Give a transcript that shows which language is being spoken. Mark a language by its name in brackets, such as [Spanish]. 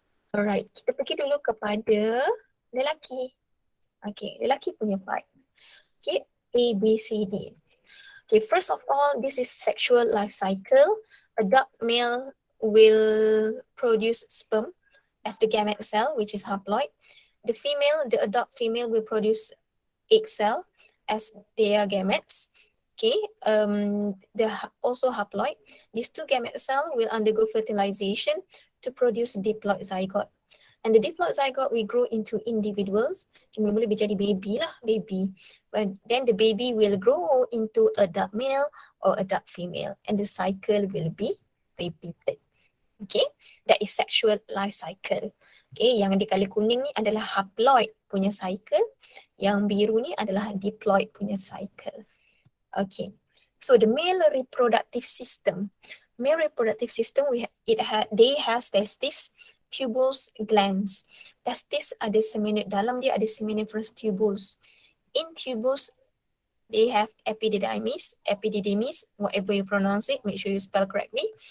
[Malay] Alright, kita pergi dulu kepada lelaki. Okay, lelaki punya part. Okay, A, B, C, D. [English] Okay, first of all, this is sexual life cycle. Adult male will produce sperm as the gamete cell, which is haploid. The adult female will produce egg cell as their gametes. Okay, they're also haploid. These two gamete cells will undergo fertilization to produce diploid zygote. And the diploid zygote will grow into individuals. [Malay] Mula-mula jadi baby. [English] But then the baby will grow into adult male or adult female. And the cycle will be repeated. Okay, that is sexual life cycle. [Malay] Okay, yang di kali kuning ni adalah haploid punya cycle. Yang biru ni adalah diploid punya cycle. [English] Okay, so the male reproductive system. Male reproductive system, they has testis, tubules, glands. [Malay] Testis ada dalam dia ada seminiferous tubules. [English] In tubules, they have epididymis, whatever you pronounce it, make sure you spell correctly.